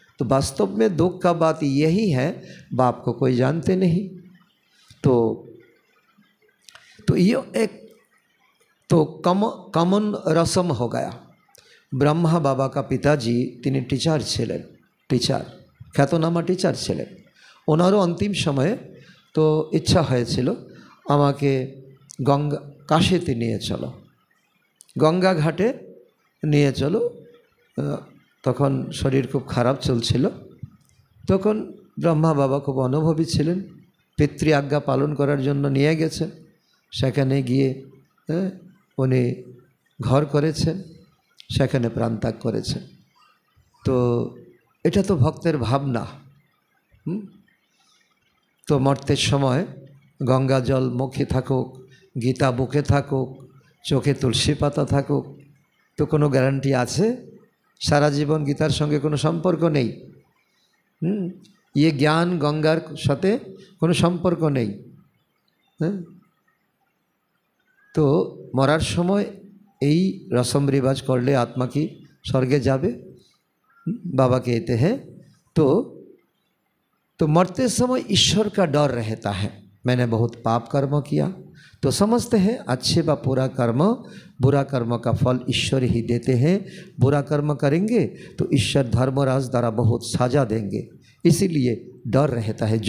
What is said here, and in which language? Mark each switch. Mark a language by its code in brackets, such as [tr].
[hi] तो वास्तव में दुख का बात यही है, बाप को कोई जानते नहीं। तो ये एक तो कॉमन रस्म हो गया। ब्रह्मा बाबा का पिताजी [bn] তিনি टीचर ছিলেন, टीचर খ্যাতনামা टीचर ছিলেন। ওনারও অন্তিম সময়ে তো ইচ্ছা হয়েছিল আমাকে কাশীতে নিয়ে চলো, গঙ্গা ঘাটে নিয়ে চলো। তখন শরীর খুব খারাপ চলছিল। তখন ব্রহ্মা বাবা খুব অনুভবী ছিলেন, পিতৃ আজ্ঞা পালন করার জন্য নিয়ে গেছেন। সেখানে গিয়ে উনি ঘর করেছেন, সেখানে প্রাণত্যাগ করেছেন। তো এটা তো ভক্তের ভাবনা। তো মর্তের সময় গঙ্গা জল মুখে থাকুক, গীতা বুকে থাকুক, চোখে তুলসী পাতা থাকুক, তো কোনো গ্যারান্টি আছে? সারা জীবন গীতার সঙ্গে কোনো সম্পর্ক নেই। ইয়ে জ্ঞান গঙ্গার সাথে কোনো সম্পর্ক নেই। তো মরার সময় এই রসম রিবাজ করলে [hi] आत्मा की स्वर्गे जावे। बाबा कहते हैं तो मरते समय ईश्वर का डर रहता है। मैंने बहुत पाप कर्म किया, तो समझते हैं अच्छे व बुरा कर्म का फल ईश्वर ही देते हैं। बुरा कर्म करेंगे तो ईश्वर धर्मराज द्वारा बहुत सजा देंगे, इसीलिए डर रहता है।